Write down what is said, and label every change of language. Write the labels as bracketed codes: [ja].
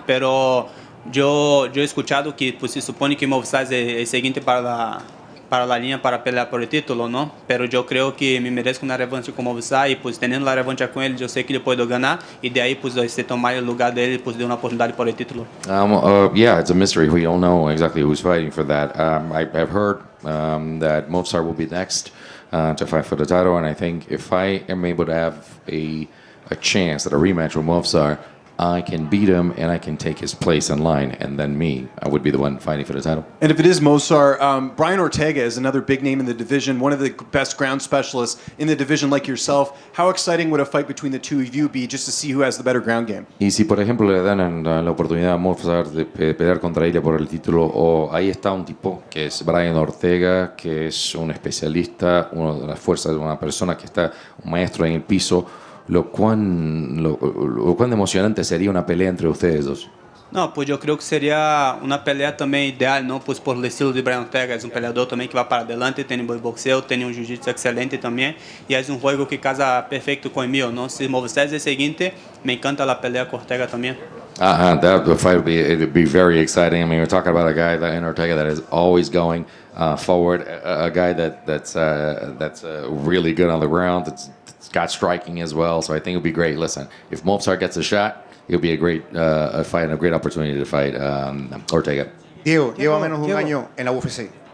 [es] Pero yo he escuchado que pues, se supone que Movsar es el siguiente para la línea para pelear por el título, ¿no? Pero yo creo que me merezco una revancha con Movsar y pues teniendo la revancha con él, yo sé que le puedo ganar y de ahí pues tomar el lugar de él y pues de una oportunidad por el título. [en] Yeah, it's a mystery. We don't know exactly who's fighting for that. I've heard that Movsar will be next to fight for the title, and I think if I am able to have a chance at a rematch with Movsar, I can beat him and I can take his place in line, and then I would be the one fighting for the title. And if it is Movsar, Brian Ortega is another big name in the division, one of the best ground specialists in the division like yourself. How exciting would a fight between the two of you be just to see who has the better ground game? [es] Y si por ejemplo le dan la oportunidad a Movsar de pelear contra ella por el título, o ahí está un tipo que es Brian Ortega, que es un especialista, una de las fuerzas de una persona que está un maestro en el piso, lo cuán emocionante sería una pelea entre ustedes dos. No, pues yo creo que sería una pelea también ideal, ¿no? Pues por el estilo de Brian Ortega, es un peleador también que va para adelante, tiene buen boxeo, tiene un jiu-jitsu excelente también, y es un juego que casa perfecto con el mío, ¿no? Si Movsar es el siguiente, me encanta la pelea con Ortega también. [en] That fight would be very exciting. I mean, we're talking about a guy in Ortega that is always going forward, a guy that's really good on the ground, that's got striking as well, so I think it would be great. Listen, if Movsar gets a shot, it'll be a great fight and a great opportunity to fight Ortega. [es] Diego, lleva menos de un año en la UFC.